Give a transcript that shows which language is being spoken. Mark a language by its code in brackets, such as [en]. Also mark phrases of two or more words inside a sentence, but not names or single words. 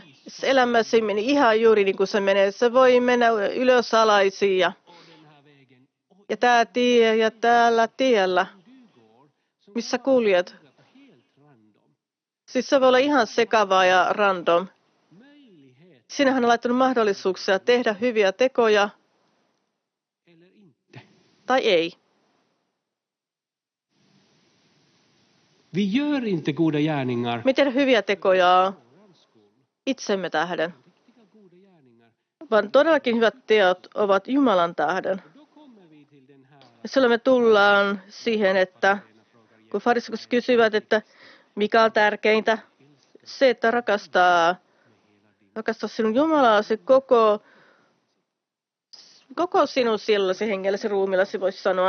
[fi] Elämäsi meni ihan juuri niin kuin se menee. Se voi mennä ylös alaisiin ja tämä tie ja täällä tiellä, missä kuljet. Siis se voi olla ihan sekavaa ja random. Sinähän on laittanut mahdollisuuksia tehdä hyviä tekoja tai ei. [sv] Vi gör inte goda gärningar. [fi] Me tehdään hyviä tekoja itsemme tähden, vaan todellakin hyvät teot ovat Jumalan tähden. Ja silloin me tullaan siihen, että kun fariseukset kysyvät, että mikä on tärkeintä, se, että rakastaa sinun Jumalasi koko sinun sielullasi, hengellesi, ruumillasi, voisi sanoa.